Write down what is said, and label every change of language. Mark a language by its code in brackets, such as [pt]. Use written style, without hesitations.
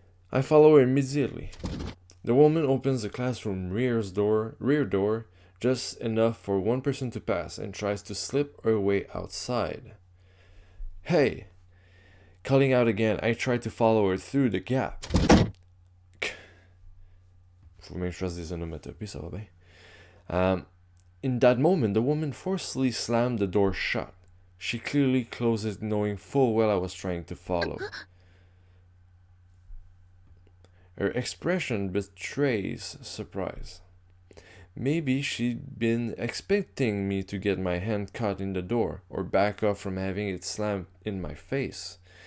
[en] I follow her immediately. The woman opens the classroom rear door, just enough for one person to pass, and tries to slip her way outside. Hey! Calling out again, I try to follow her through the gap. [fr] Faut même que je fasse des onomatopées, ça va bien. [en] In that moment, the woman forcefully slammed the door shut. She clearly closed it, knowing full well I was trying to follow. Her expression betrays surprise. Maybe she'd been expecting me to get my hand caught in the door, or back off from having it slammed in my face.